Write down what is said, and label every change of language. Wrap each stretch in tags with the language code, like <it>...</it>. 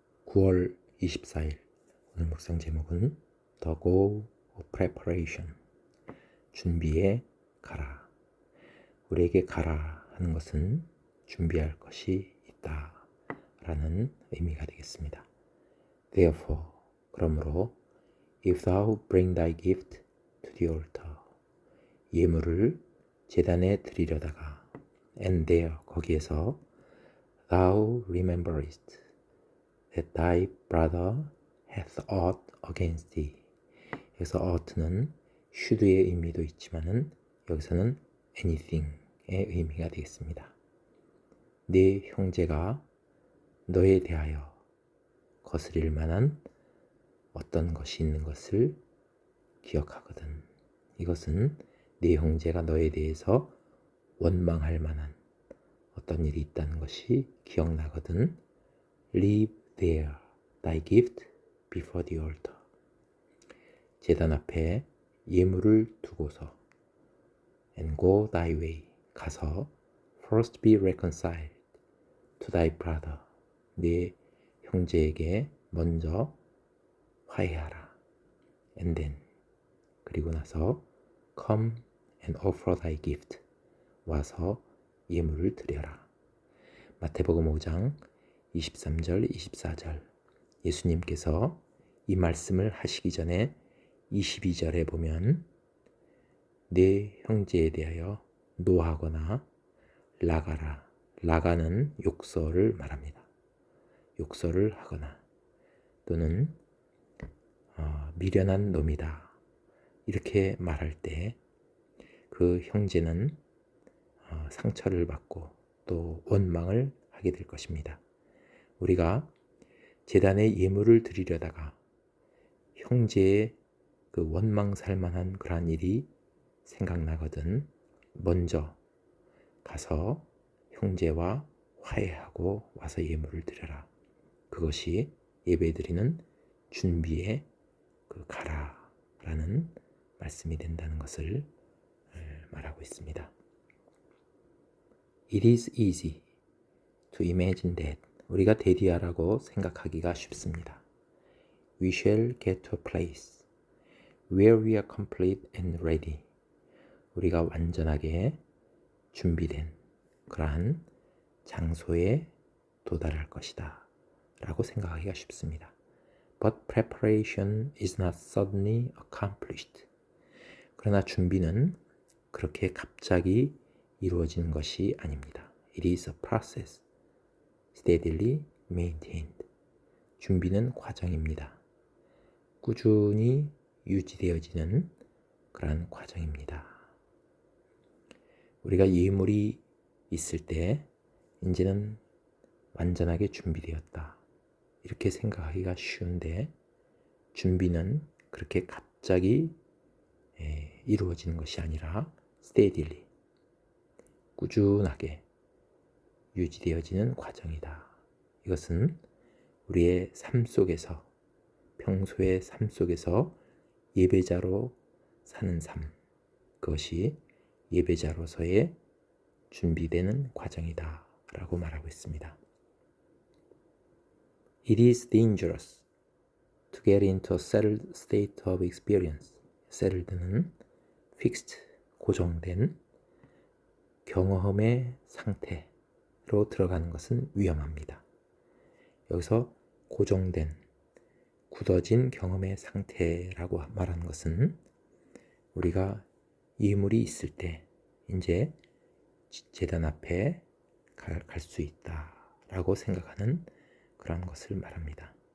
<ko>9월 24일 오늘 묵상 제목은</ko> <en>The Go of Preparation,</en> <ko>준비에 가라. 우리에게 가라 하는 것은 준비할 것이 있다 라는 의미가 되겠습니다.</ko> <en>Therefore,</en> <ko>그러므로</ko> <en>If thou bring thy gift to the altar,</en> <ko>예물을 제단에 드리려다가</ko> <en>and there,</en> <ko>거기에서</ko> <en>thou rememberest that thy brother hath aught against thee.</en> <ko>여기서 ought는 should의 의미도 있지만은 여기서는 anything의 의미가 되겠습니다. 네 형제가 너에 대하여 거스릴 만한 어떤 것이 있는 것을 기억하거든. 이것은 네 형제가 너에 대해서 원망할 만한 어떤 일이 있다는 것이 기억나거든.</ko> <en>Leave there thy gift before the altar.</en> <ko>제단 앞에 예물을 두고서</ko> <en>and go thy way,</en> <ko>가서</ko> <en>first be reconciled to thy brother,</en> <ko>네 형제에게 먼저 화해하라.</ko> <en>and then,</en> <ko>그리고 나서</ko> <en>come and offer thy gift,</en> <ko>와서 예물을 드려라. 마태복음 5장 23절, 24절, 예수님께서 이 말씀을 하시기 전에 22절에 보면 내 형제에 대하여 노하거나 라가라, 라가는 욕설을 말합니다. 욕설을 하거나 또는 미련한 놈이다, 이렇게 말할 때 그 형제는 상처를 받고 또 원망을 하게 될 것입니다. 우리가 제단에 예물을 드리려다가 형제의 그 원망 살만한 그러한 일이 생각나거든 먼저 가서 형제와 화해하고 와서 예물을 드려라. 그것이 예배드리는 준비에 그 가라라는 말씀이 된다는 것을 말하고 있습니다.</ko> <en>It is easy to imagine that,</en> <ko>우리가 대디하라고 생각하기가 쉽습니다.</ko> <en>We shall get to a place where we are complete and ready,</en> <ko>우리가 완전하게 준비된 그러한 장소에 도달할 것이다 라고 생각하기가 쉽습니다.</ko> <en>But preparation is not suddenly accomplished.</en> <ko>그러나 준비는 그렇게 갑자기 이루어지는 것이 아닙니다.</ko> <en>It is a process steadily maintained.</en> <ko>준비는 과정입니다. 꾸준히 유지되어지는 그러한 과정입니다. 우리가 예물이 있을 때 이제는 완전하게 준비되었다, 이렇게 생각하기가 쉬운데 준비는 그렇게 갑자기 이루어지는 것이 아니라 steadily, 꾸준하게 유지되어지는 과정이다. 이것은 우리의 삶 속에서, 평소의 삶 속에서 예배자로 사는 삶, 그것이 예배자로서의 준비되는 과정이다 라고 말하고 있습니다.</ko> <en>It is dangerous to get into a settled state of experience.</en> <ko>settled는 fixed, 고정된 경험의 상태로 들어가는 것은 위험합니다. 여기서 고정된, 굳어진 경험의 상태라고 말하는 것은 우리가 예물이 있을 때 이제 제단 앞에 갈 수 있다라고 생각하는 그런 것을 말합니다.</ko>